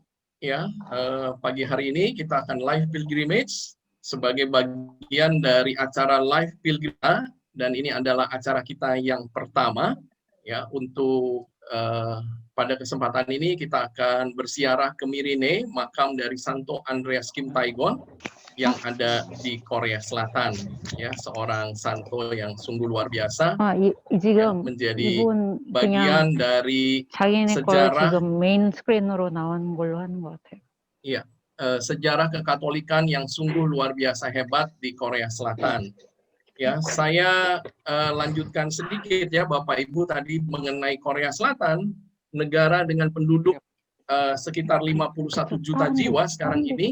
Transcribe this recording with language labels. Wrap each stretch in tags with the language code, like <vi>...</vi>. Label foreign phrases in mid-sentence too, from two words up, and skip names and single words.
<id>Ya, pagi hari ini kita akan</id> <en>live pilgrimage</en> <id>sebagai bagian dari acara</id> <en>live pilgrimage,</en> <id>dan ini adalah acara kita yang pertama ya. Untuk pada kesempatan ini kita akan bersiarah ke Mirine, makam dari Santo Andreas Kim Taegon yang ada di Korea Selatan ya, seorang santo yang sungguh luar biasa yang menjadi</id> <ko>이분</ko> <id>bagian</id> <ko>그냥</ko> <id>dari</id> <ko>자기네 걸</ko> <id>sejarah</id> <ko>지금 메인 스크린으로 나오는 걸로 하는 것 같아요.</ko> <id>Iya, sejarah kekatolikan yang sungguh luar biasa hebat di Korea Selatan. Ya, saya lanjutkan sedikit ya Bapak Ibu tadi mengenai Korea Selatan, negara dengan penduduk sekitar 51 juta jiwa sekarang ini.</id>